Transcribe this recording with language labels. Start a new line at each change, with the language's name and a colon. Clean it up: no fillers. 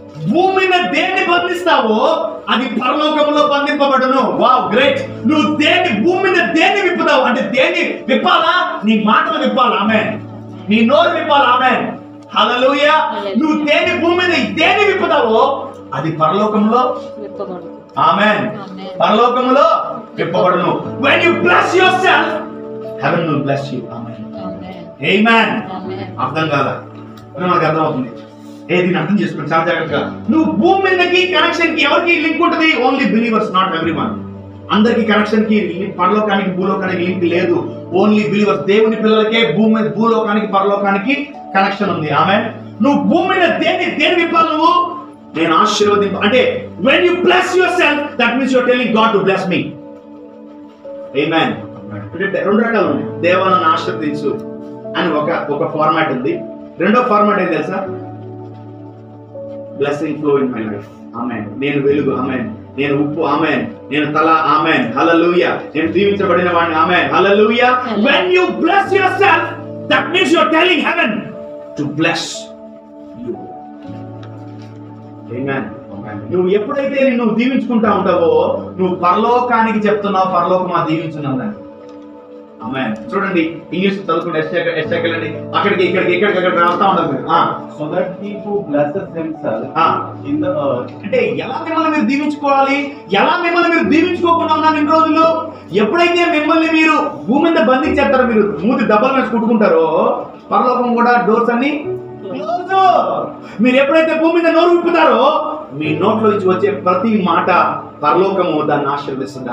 Telugu: భూమి మీద దేన్ని బంధిస్తావో అది పరలోకములో బంధింపబడును. Wow, great. నువ్వు భూమి మీద దేన్ని విప్పుతావు అంటే దేన్ని విప్పాలా? నీ మాటలు విప్పాలి. ఆమేన్. నీ నోరు విప్పాలి. ఆమేన్. హల్లెలూయా. నువ్వు భూమి మీద దేన్ని విప్పుతావో అది పరలోకంలో విప్పబడును. ఆమేన్. పరలోకములో విప్పబడును.
English: when you bless yourself, heaven will bless you.
Telugu: ఆమేన్. ఆమేన్. అర్థం కాదా? మనకు అర్థం అవుతుంది. దీన్ని అర్థం చేసుకోండి చాలా జాగ్రత్తగా. నువ్వు భూమి మీదకి కనెక్షన్ కి ఎవరికి లింక్ ఉంటుంది?
English: Only believers, not everyone.
Telugu: అందరికి కనెక్షన్ కి, పరలోకానికి భూలోకానికి లింక్ లేదు.
English: only believers,
Telugu: దేవుని పిల్లలకే భూలోకానికి పరలోకానికి కనెక్షన్ ఉంది. ఆమేన్. నువ్వు భూమి మీద దేని విప్పాలి? నువ్వు నేను ఆశీర్వదింప అంటే
English: when you bless yourself, that means you are telling God to bless me.
Telugu: Amen. రెండు రకాలు ఉన్నాయి. దేవా నన్ను ఆశీర్వదించు అని ఒక ఫార్మాట్ ఉంది. రెండో ఫార్మాట్ ఏం తెలుసా?
English: Blessing flow in my life.
Telugu: ఆమేన్. నేను వెలుగు. ఆమేన్. నేను ఉప్పు. ఆమేన్. నేను తల. ఆమేన్. హల్లెలూయా. నేను దీవించబడిన వాడిని. ఆమేన్. హల్లెలూయా.
English: when you bless yourself, that means you are telling heaven to bless you. Amen.
Telugu: నువ్వు ఎప్పుడైతే నువ్వు దీవించుకుంటా ఉంటావో నువ్వు పరలోకానికి చెప్తున్నావు, పరలోకం ఆ దీవించున్నావు. ఆమేన్. చూడండి ఇంగ్లీష్ చదువుకుంటే ఎస్టెకెళ్ళండి, అక్కడికి ఇక్కడికి రాస్తా ఉండదు.
English: So that he who blesses himself in the earth.
Telugu: అంటే ఎలా మిమ్మల్ని మీరు దీవించుకోవాలి, ఎలా మిమ్మల్ని మీరు దీవించుకోకుండా ఉన్నారు ఇన్ని రోజులు? ఎప్పుడైతే మిమ్మల్ని మీరు భూమి మీద బంధించేస్తారో, మీరు మూతి దెబ్బల మీద కుట్టుకుంటారో, పరలోకం కూడా డోర్స్ అన్ని క్లోజ్. మీరు ఎప్పుడైతే భూమి మీద నోరు విప్పుతారో, మీ నోట్లో నుంచి వచ్చే ప్రతి మాట పరలోకము దాన్ని ఆశీర్వదిస్తుంది.